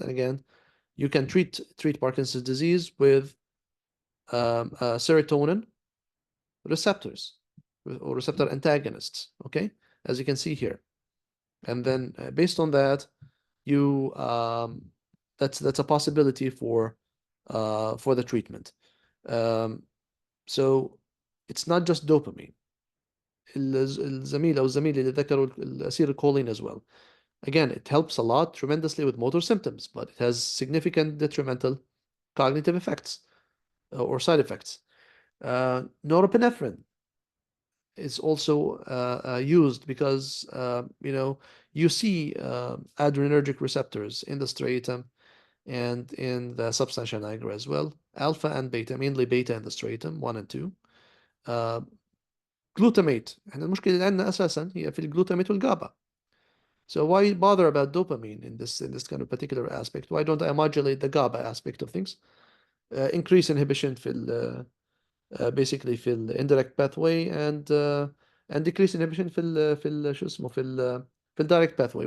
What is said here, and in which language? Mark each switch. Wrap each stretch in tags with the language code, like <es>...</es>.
<en>And again, you can treat Parkinson's disease with serotonin receptors or receptor antagonists, okay, as you can see here. And then based on that, you that's a possibility for the treatment. So it's not just dopamine.</en> <ar>الزميل أو الزميل اللي ذكروا الacetylcholine</ar> <en>as well. Again, it helps a lot tremendously with motor symptoms, but it has significant detrimental cognitive effects or side effects. Norepinephrine is also used because you see adrenergic receptors in the striatum and in the substantia nigra as well, alpha and beta, mainly beta in the striatum 1 and 2. Glutamate.</en> <ar>احنا المشكلة اللي عندنا أساسا هي في الجلوتامate والجابا.</ar> <en>So why bother about dopamine in this kind of particular aspect? Why don't I modulate the GABA aspect of things? Increase inhibition في basically في indirect pathway and decrease inhibition في</en> <ar>شو اسمه</ar> <en>في direct pathway.</en>